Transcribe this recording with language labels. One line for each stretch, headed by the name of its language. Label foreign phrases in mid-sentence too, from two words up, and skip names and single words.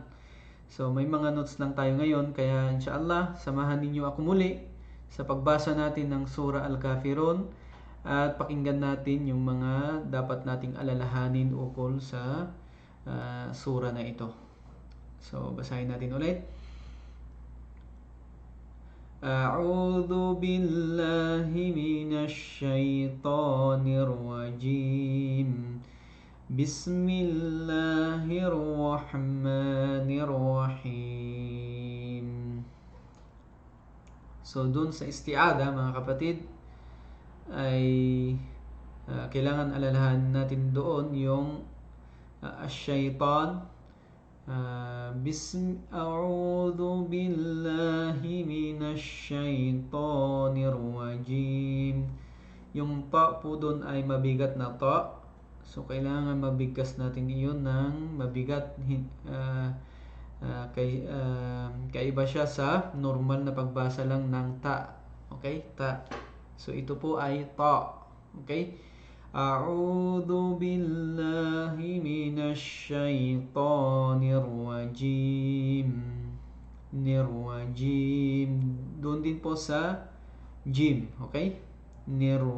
Filipino: So may mga notes lang tayo ngayon, kaya inshallah samahan ninyo ako muli sa pagbasa natin ng Surah Al-Kafirun at pakinggan natin yung mga dapat nating alalahanin ukol sa surah na ito. So basahin natin ulit.
Arabic: أعوذ بالله من الشيطان الرجيم. Bismillahirrahmanirrahim.
Filipino: So dun sa isti'ada mga kapatid ay kailangan alalahan natin doon yung ash-shaytan.
Arabic: أعوذ بالله من الشيطان الرجيم.
Filipino: Yung ta po doon ay mabigat na ta. So kailangan mabigkas natin iyon ng mabigat. Kaiba siya sa normal na pagbasa lang ng ta. Okay? Ta. So ito po ay ta. Okay?
Arabic: أعوذ بالله من الشيطان الرجيم.
Filipino: Nirwajim. Doon din po sa jim.